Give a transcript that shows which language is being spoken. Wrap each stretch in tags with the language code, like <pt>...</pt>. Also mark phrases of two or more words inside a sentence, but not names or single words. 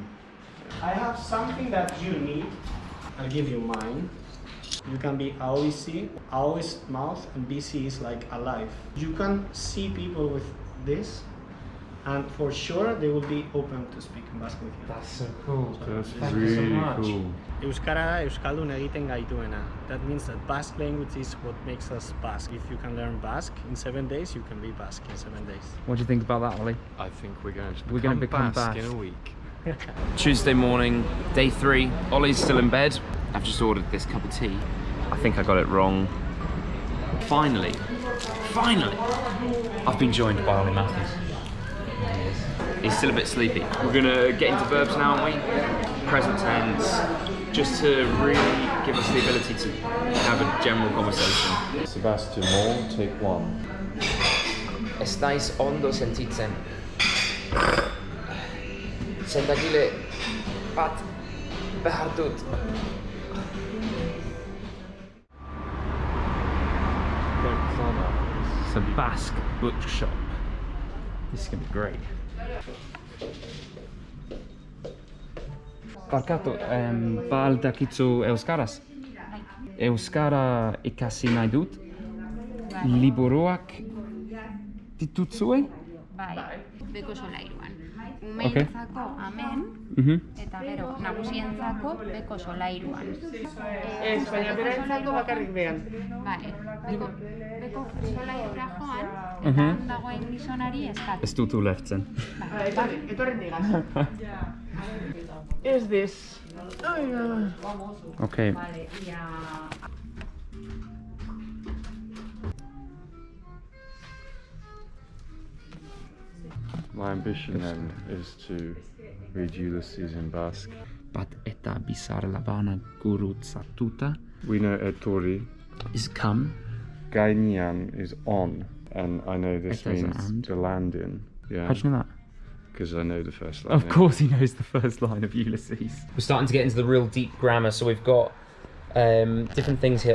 <en>I have something that you need. I'll give you mine. You can be AOIC. AO is mouth and BC is like alive. You can see people with this, and for sure they will be open to speak in Basque with you. That's so cool. That's Thank you so really much. cool.</en> <eu>Euskara da Euskaldun egiten gaituena.</eu> <en>That means that Basque language is what makes us Basque. If you can learn Basque in 7 days, you can be Basque in 7 days. What do you think about that, Ollie? I think we're going to We're gonna become Basque in Basque. a week. Tuesday morning, day 3. Ollie's still in bed. I've just ordered this cup of tea. I think I got it wrong. Finally, I've been joined by Ollie Matthews. He's still a bit sleepy. We're gonna get into verbs now, aren't we? Present tense, just to really give us the ability to have a general conversation. Sebastian Moore, take 1.</en> <eu>Estáis hondo sentitzen. Sentakile bat behar dut. It's a Basque bookshop. This is gonna be great. Barkatu, ba al dakitzu euskaraz? Euskara ikasi nahi dut, liburuak ditutzue? Bai, beko solairuan. Okay. Umeentzako amen, eta gero nagusientzako beko solairuan. Baina berentzako bakarrik behan. Vale, beko solairura joan, eta han dagoen gizonari eskatu. Ez dut ulertzen. Vale, etorren digaz.</eu> <en>Is this? Okay. My ambition then is to read Ulysses in Basque.</en> <eu>Bat eta bizar labana gurutzatuta</eu> <en>We know etori, is come. Gainian is on, and I know this It does means and. to land in. Yeah, How do you know that? because I know the first line. Of course he knows the first line of Ulysses. We're starting to get into the real deep grammar, so we've got different things here.</en>